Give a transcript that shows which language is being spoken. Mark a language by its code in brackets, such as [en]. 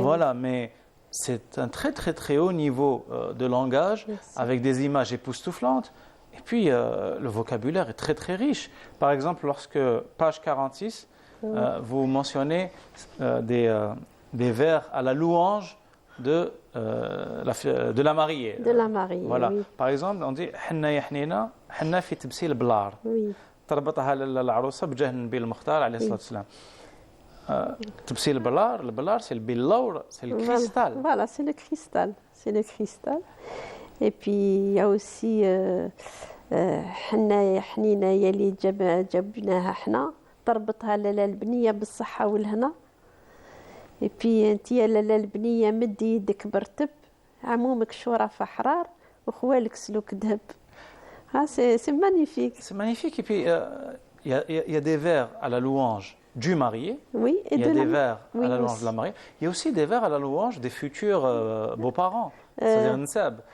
[fr] Voilà, mais c'est un très très très haut niveau de langage. Merci. Avec des images époustouflantes et puis le vocabulaire est très très riche. Par exemple, lorsque page 46, vous mentionnez des vers à la louange de la mariée. De la mariée. Voilà. Oui. Par exemple, on dit [ar] حنا يا حنينة حنا في تبسيل بلار. Oui. تربطها العروسة بجاه النبي المختار عليه الصلاة والسلام. تبسيل البلار [fr] c'est le bilour, c'est le cristal. Voilà, c'est le cristal. C'est le cristal. Et puis il y a aussi [ar] حنا يا حنينة يلي جبناها حنا تربطها لالا البنية بالصحة والهنا. [fr] Et puis [ar] انت يا لالا البنية مدي يدك برتب عمومك شرف احرار وخوالك سلوك ذهب. [fr] C'est magnifique. C'est magnifique. Et puis il y a des vers à la louange du marié. Oui, et il y a des vers oui, à la louange de la mariée. Il y a aussi des vers à la louange des futurs beaux-parents, c'est-à-dire Nsab.